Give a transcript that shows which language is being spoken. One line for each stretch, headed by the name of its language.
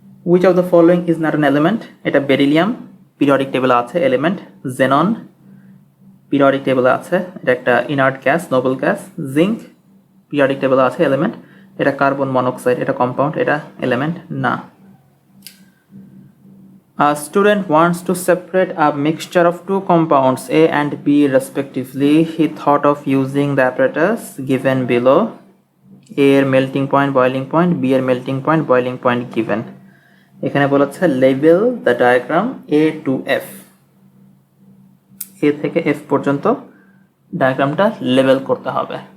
English: Which of the following is not an element?
Bangla: এটা beryllium, periodic টেবিলে আছে element. Xenon, periodic টেবিলে আছে, এটা একটা inert gas, Nobel gas. Zinc, periodic টেবলে আছে এলিমেন্ট, এটা কার্বন মনোক্সাইড, এটা কম্পাউন্ড, এটা এলিমেন্ট না।
English: A student wants to separate a mixture of two compounds A and B respectively. He thought of using the apparatus given below. A এর melting point, boiling point, B এর melting point, boiling point given.
Bangla: এখানে বলেছে
English: label the diagram A to F.
Bangla: A থেকে F পর্যন্ত ডায়াগ্রামটা label করতে হবে।